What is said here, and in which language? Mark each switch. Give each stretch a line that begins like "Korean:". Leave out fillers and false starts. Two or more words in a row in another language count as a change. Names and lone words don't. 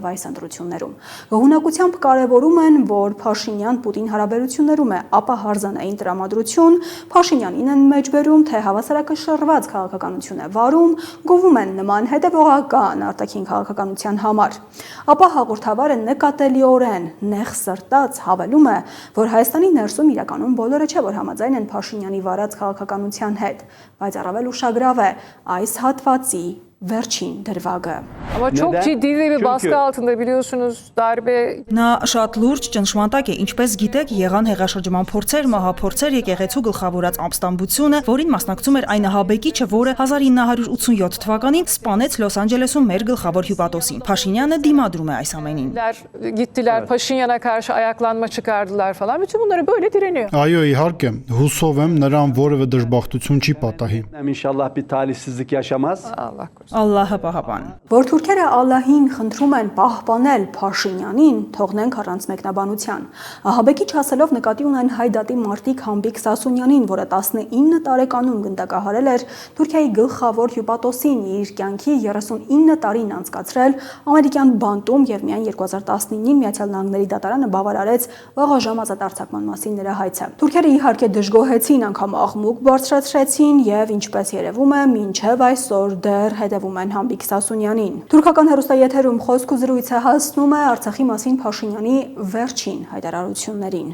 Armenian: այս ընտրություններում։ Գոհունակությամբ կարևորում են, որ Փաշինյան-Պուտին հարաբերություններում է ապահարզանային տրամադրություն, Փաշինյանին են մեջբերում, թե հավասարակշռված քաղաքականություն է վարում, գովում են նման հետևողական արտաքին քաղաքականության համար։ Ապա հաղորդավարը նկատելիորեն նեղ սրտած հավելում է, որ Հայաստանի ներսում իրականում բոլորը չէ, որ համաձայն են Փաշինյանի վարած քաղաքականության հետ, բայց առավել ուշագրավ է այս հատվածի վերջին դրվագը։
Turkish: Ama çok ciddi bir baskı altında biliyorsunuz darbe.
Armenian: Նա շատ լուրջ ճնշմարտակ է, ինչպես գիտեք, եղան հեղաշրջման փորձեր, մահափորձեր, եկեղեցու գլխավորած ապստամբությունը, որին մասնակցում էր այն ահաբեկիչը, որը 1987 թվականին սպանեց Լոս Անջելեսում մեր գլխավոր հյուպատոսին։ Փաշինյանը դիմադրում է այս ամենին։
Turkish: Gittiler Paşinyan'a karşı ayaklanma çıkardılar falan. Bütün bunları böyle direniyor.
Armenian: Այո, իհարկե, հուսով եմ նրան որևէ դժբախտություն չի պատահի։
Turkish: İnşallah bir talihsizlik yaşamaz. Allah korusun.
Armenian: Ալլահը պահապան։ Որ թուրքերը Ալլահին խնդրում են պահպանել Փաշինյանին, թողնենք առանց մեկնաբանության։ Ահաբեկիչ ասելով նկատի ունեն հայդատի մարտիկ Համբիկ Սասունյանին, որը 19 տարեկանում գնդակահարել էր Թուրքիայի գլխավոր հյուպատոսին, իր կյանքի 39 տարին անցկացրել ամերիկյան բանտում եւ միայն 2019-ին Միացյալ Նահանգների դատարանը բավարարեց վաղաժամ ազատարձակման մասին նրա հայցը։ Թուրքերը իհարկե դժգոհեցին, անգամ աղմուկ բարձրացրեցին եւ ինչպես երևում է, մինչեւ այսօր դեռ հետևում են Համբիկ Սասունյանին։ Թուրքական հեռուստաեթերում խոսք ու զրույցը հասնում է Արցախի մասին Փաշինյանի վերջին հայտարարություններին։